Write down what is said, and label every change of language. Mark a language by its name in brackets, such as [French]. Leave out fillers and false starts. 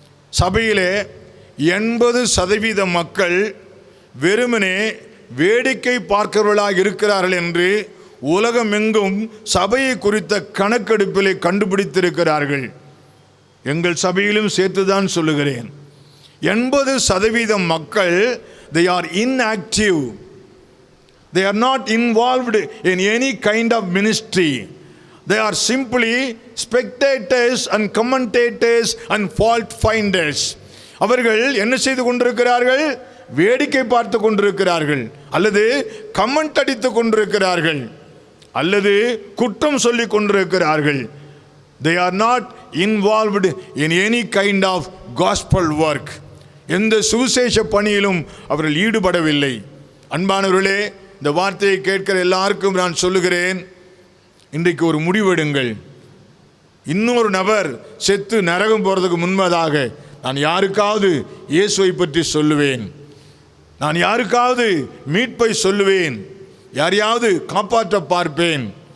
[Tamil] சபையிலே 80% மக்கள் வெறுமனே வேடிக்கை பார்க்கிறவர்களாக இருக்கிறார்கள் என்று உலகமெங்கும் சபையை குறித்த கணக்கெடுப்பிலே கண்டுபிடித்திருக்கிறார்கள். எங்கள் சபையிலும் சேர்த்துதான் சொல்லுகிறேன். 80% மக்கள் [English] they are inactive. They are not involved in any kind of ministry. They are simply spectators and commentators and fault finders. [Tamil] அவர்கள் என்ன செய்து கொண்டிருக்கிறார்கள்? வேடிக்கை பார்த்து கொண்டிருக்கிறார்கள், அல்லது கமெண்ட் அடித்து கொண்டிருக்கிறார்கள், அல்லது குற்றம் சொல்லி கொண்டிருக்கிறார்கள். [English] They are not involved in any kind of gospel work. [Tamil] எந்த சுவிசேஷ பணியிலும் அவர்கள் ஈடுபடவில்லை. அன்பானவர்களே, இந்த வார்த்தையை கேட்கிற எல்லாருக்கும் நான் சொல்லுகிறேன், இன்றைக்கு ஒரு முடிவெடுங்கள். இன்னொரு நபர் செத்து நரகம் போகிறதுக்கு முன்பதாக நான் யாருக்காவது இயேசுவை பற்றி சொல்லுவேன், நான் யாருக்காவது மீட்பை சொல்லுவேன், யாரையாவது காப்பாற்ற பார்ப்பேன்.